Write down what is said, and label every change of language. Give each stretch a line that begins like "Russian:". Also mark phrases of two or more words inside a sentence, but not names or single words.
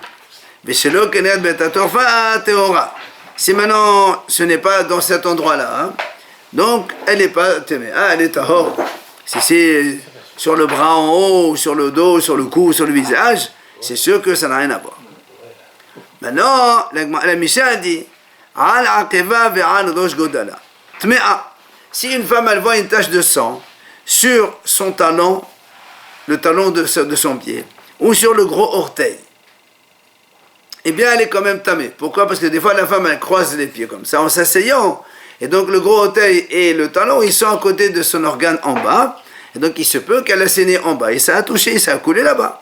French: Si maintenant ce n'est pas dans cet endroit-là, hein, donc elle n'est pas tamée. Ah, elle est tahor. Si c'est sur le bras en haut, sur le dos, sur le cou, sur le visage, c'est sûr que ça n'a rien à voir. Maintenant, la Mishnah dit
Hebrew: על עקבה ועל ראש גודלה.
French: Tme'a. Si une femme elle voit une tache de sang sur son talon, le talon de son pied, ou sur le gros orteil, eh bien elle est quand même tamée. Pourquoi? Parce que des fois la femme elle croise les pieds comme ça en s'asseyant, et donc le gros orteil et le talon ils sont à côté de son organe en bas, et donc il se peut qu'elle a saigné en bas, et ça a touché, ça a coulé là-bas.